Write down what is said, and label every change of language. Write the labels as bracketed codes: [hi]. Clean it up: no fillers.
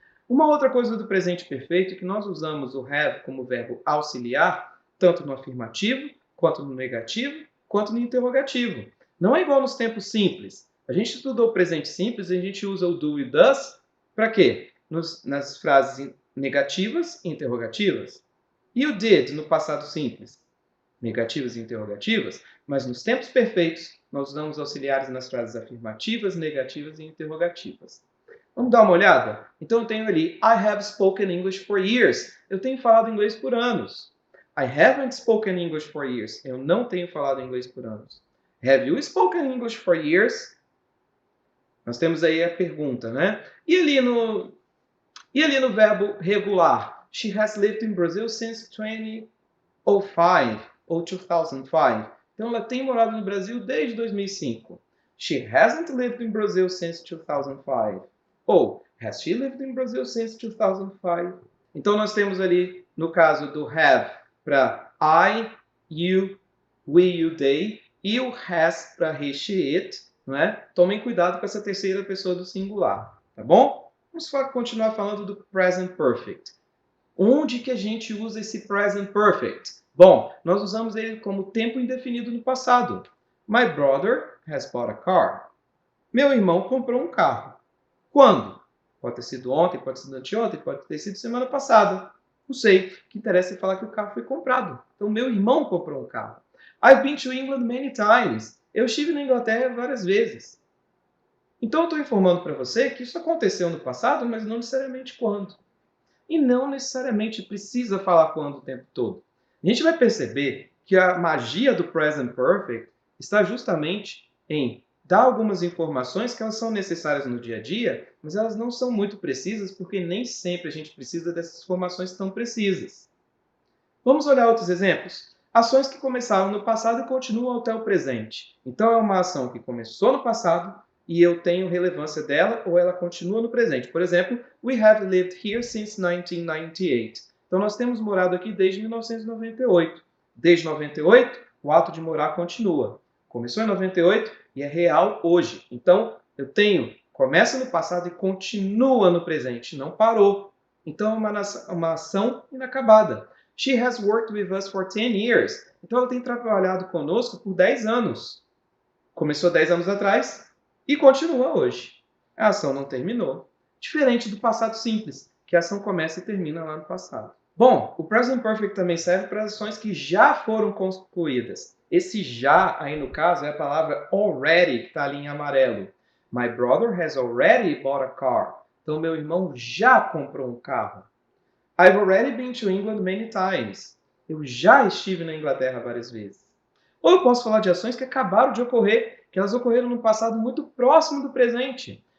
[pt] Uma outra coisa do presente perfeito é que nós usamos o have como verbo auxiliar, tanto no afirmativo, quanto no negativo, quanto no interrogativo. Não é igual nos tempos simples. A gente estudou o presente simples e a gente usa o do e does para quê? Nas frases negativas e interrogativas. E o did no passado simples? Negativas e interrogativas, mas nos tempos perfeitos nós usamos auxiliares nas frases afirmativas, negativas e interrogativas. Vamos dar uma olhada? Então eu tenho ali, [en] I have spoken English for years. [pt] Eu tenho falado inglês por anos. [en] I haven't spoken English for years. [pt] Eu não tenho falado inglês por anos. [en] Have you spoken English for years? [pt] Nós temos aí a pergunta, né? E ali no verbo regular? [en] She has lived in Brazil since 2005 ou 2005. [pt] Então ela tem morado no Brasil desde 2005. [en] She hasn't lived in Brazil since 2005. Ou has she lived in Brazil since 2005? [pt] Então nós temos ali, no caso do have, para I, you, we, you, they, e o has para he, she, it, não é? Tomem cuidado com essa terceira pessoa do singular, tá bom? Vamos continuar falando do present perfect. Onde que a gente usa esse present perfect? Bom, nós usamos ele como tempo indefinido no passado. [en] My brother has bought a car. [pt] Meu irmão comprou um carro. Quando? Pode ter sido ontem, pode ter sido anteontem, pode ter sido semana passada. Não sei. O que interessa é falar que o carro foi comprado. Então, meu irmão comprou um carro. [en] I've been to England many times. [pt] Eu estive na Inglaterra várias vezes. Então, eu estou informando para você que isso aconteceu no passado, mas não necessariamente quando. E não necessariamente precisa falar quando o tempo todo. A gente vai perceber que a magia do Present Perfect está justamente em dar algumas informações que elas são necessárias no dia a dia, mas elas não são muito precisas, porque nem sempre a gente precisa dessas informações tão precisas. Vamos olhar outros exemplos? Ações que começaram no passado e continuam até o presente. Então, é uma ação que começou no passado e eu tenho relevância dela ou ela continua no presente. Por exemplo, [en] we have lived here since 1998. [pt] Então, nós temos morado aqui desde 1998. Desde 98, o ato de morar continua. Começou em 98 e é real hoje. Então, eu tenho Começa no passado e continua no presente, não parou. Então é uma ação inacabada. [en] She has worked with us for 10 years. [pt] Então ela tem trabalhado conosco por 10 anos. Começou 10 anos atrás e continua hoje. A ação não terminou. Diferente do passado simples, que a ação começa e termina lá no passado. Bom, o Present Perfect também serve para ações que já foram concluídas. Esse já, aí no caso, é a palavra already, que está ali em amarelo. [en] My brother has already bought a car. [pt] Então, meu irmão já comprou um carro. [en] I've already been to England many times. [pt] Eu já estive na Inglaterra várias vezes. Ou eu posso falar de ações que acabaram de ocorrer, que elas ocorreram no passado muito próximo do presente.